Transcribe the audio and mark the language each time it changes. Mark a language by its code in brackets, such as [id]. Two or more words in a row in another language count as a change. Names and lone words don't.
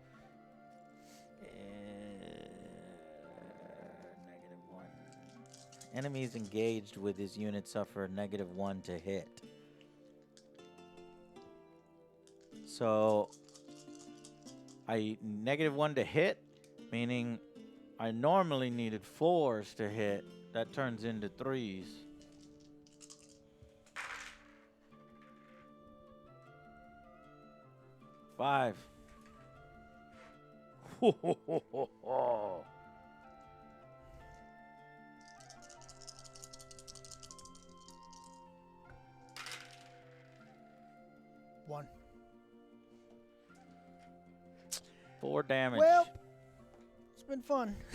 [en] Enemies engaged with his unit suffer -1 to hit. So, I -1 to hit, meaning I normally needed 4s to hit. That turns into 3s. Five. Ho, ho, ho, ho, ho. One. 4 damage. Well, it's been fun.